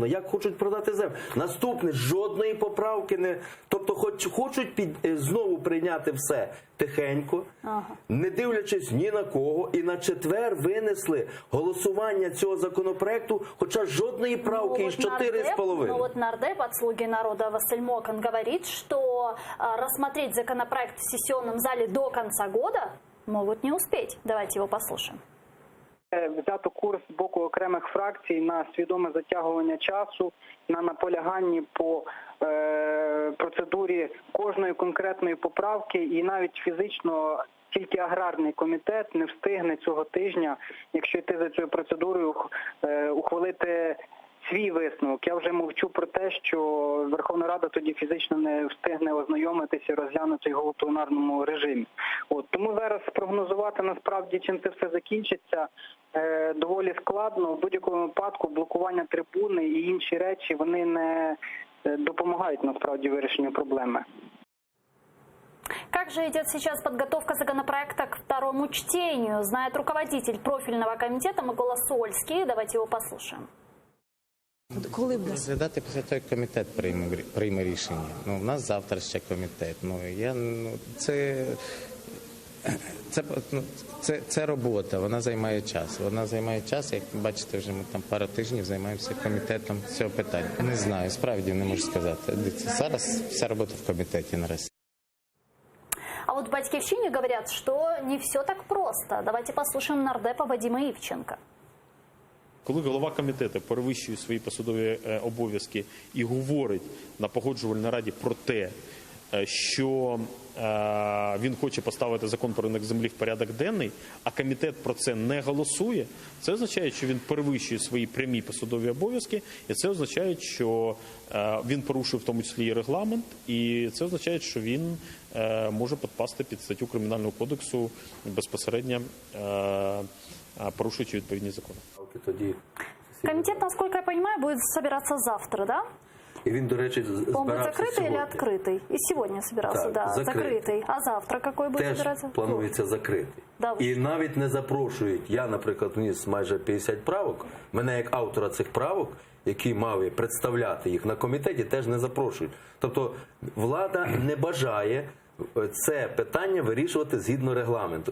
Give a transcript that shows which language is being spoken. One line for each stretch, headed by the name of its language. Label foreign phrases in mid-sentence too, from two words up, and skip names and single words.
Ukrainian: Як хочуть продати землю? Наступне, жодної поправки не... Тобто хочуть знову прийняти все тихенько, не дивлячись ні на кого, і на четвер винесли голосування цього законопроекту, хоча жодної правки із 4,5.
Russian: Ну вот нардеп от «Слуги народа» Василь Мокан говорит, что рассмотреть законопроект в сессионном зале до конца года могут не успеть. Давайте его послушаем.
Ukrainian: Взято курс з боку окремих фракцій на свідоме затягування часу, на наполяганні по процедурі кожної конкретної поправки, і навіть фізично тільки аграрний комітет не встигне цього тижня, якщо йти за цією процедурою, ухвалити свій висновок. Я вже мовчу про те, що Верховна Рада тоді фізично не встигне ознайомитися і розглянути його у пленарному режимі. Тому зараз спрогнозувати насправді, чим це все закінчиться, доволі складно. В будь-якому випадку блокування трибуни і інші речі, вони не допомагають насправді вирішенню проблеми.
Russian: Как же идет сейчас подготовка законопроекта к второму чтению, знает руководитель профильного комитета Микола Сольський. Давайте его послушаем.
Ukrainian: Коли буде розглядати після того, як комітет прийме рішення. У нас завтра ще комітет. Це робота, вона займає час. Як бачите, вже ми там пару тижнів займаємося комітетом цього питання. Не знаю, справді не можу сказати. Зараз вся робота в комітеті наразі.
Russian: А вот в «Батьківщині» говорят, что не все так просто. Давайте послушаем нардепа Вадима Івченка.
Ukrainian: Коли голова комітету перевищує свої посадові обов'язки і говорить на погоджувальній раді про те, що він хоче поставити закон про ринок землі в порядок денний, а комітет про це не голосує, це означає, що він перевищує свої прямі посадові обов'язки, і це означає, що він порушує в тому числі і регламент, і це означає, що він може підпасти під статтю Кримінального кодексу безпосередньо порушуючи відповідні закони.
Russian: Комитет, насколько я понимаю, будет собираться завтра, да?
Ukrainian: І він, до речі, збирався
Russian: Он будет закрытый
Ukrainian: сьогодні.
Russian: или открытый? И сегодня собирался,
Ukrainian: Так,
Russian: да, закрытый. А завтра какой будет
Ukrainian: Теж
Russian: собираться?
Ukrainian: планується закритий.
Russian: Да,
Ukrainian: і навіть не запрошують. Я, наприклад, вніс майже 50 правок. Мене як автора цих правок, який мав представляти їх на комітеті, теж не запрошують. Тобто влада не бажає це питання вирішувати згідно регламенту.